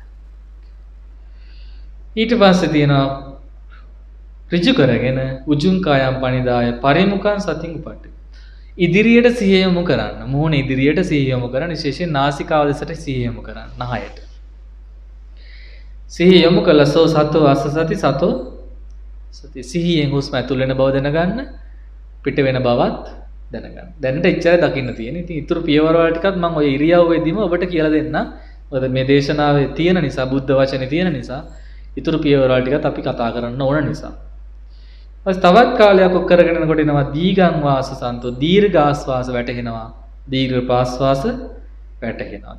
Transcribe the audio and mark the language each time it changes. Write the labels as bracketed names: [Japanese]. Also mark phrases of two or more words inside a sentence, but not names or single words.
[Sinhala] ඊට පස්සේ තියෙනවා ඍජු කරගෙන [Pali] උජුං කයම් පනිදාය පරිමුඛං සතින් උපට්ඨ. [Sinhala] ඉදිරියට සිහිය යොමු කරන්න. මුහුණ ඉදිරියට සිහිය යොමු කරන්න. විශේෂයෙන් නාසිකාව දෙසට සිහිය යොමු කරන්න. නහයට. සිහිය යොමු කළසෝ [Pali] සතෝ අසසති සතෝ සති. [Sinhala] සිහියෙන් හුස්ම ඇතුල් වෙන බව දැනගන්න. පිට වෙන බවත් දැනගන්න. දැනට එච්චරයි දකින්න තියෙන්නේ. ඉතින් ඊටු පියවර වල ටිකත් මම ওই ඉරියව්වෙදීම ඔබට කියලා දෙන්නම්. මොකද මේ දේශනාවේ තියෙන නිසා, බුද්ධ වචනේ තියෙන නිසා, ඊටු පියවර වල ටිකත් අපි කතා කරන්න ඕන නිසා. තවත් කාලයක් ඔක් කරගෙන යනකොට එනවා [Pali] දීගං වාස සන්තෝ, [Sinhala] දීර්ඝ ආස්වාස වැටෙනවා, දීර්ඝ ප්‍රාස්වාස වැටෙනවා.